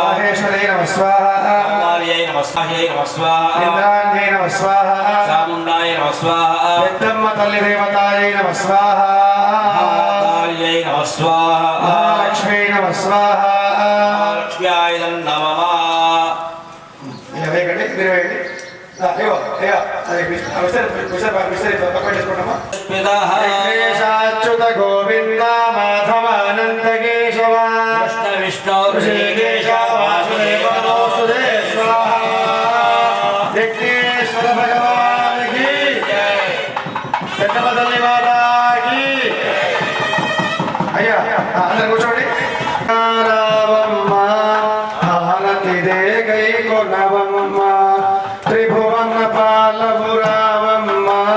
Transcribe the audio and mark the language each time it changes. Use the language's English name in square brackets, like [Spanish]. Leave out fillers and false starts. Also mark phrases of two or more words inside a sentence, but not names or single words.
[Sanskrit] माहेश्वर्यै नमः स्वाहा काल्याय नमः स्वाहायै नमः स्वाहा इंद्राण्यै नमः स्वाहा चामुण्डाय नमः स्वाहा पेद्दम्म तल्लि देवतायै नमः स्वाहा काल्याय नमः स्वाहा महालक्ष्म्यै नमः स्वाहा लक्ष्म्याय नमः [Telugu] వేగండి మీరు వేగండి అయ్యో అయ్యో అది విసరి పక్కన చేసుకుంటామా [Sanskrit] पितः వెంకటేశాచ్యుత గోవింద మాధవానంద కేశవ कृष्ण विष्णु ఋషికేశ వాసుదేవ నమోస్తుతే స్వాహా [Telugu] విఘ్నేశ్వర భగవానికి పెద్దమ్మ తల్లి మాతాకి అయ్యా అందరు కూర్చోండి రావమ్మ హారతిదే గై కొనవమ్మ త్రిభువన పాలవు రావమ్మ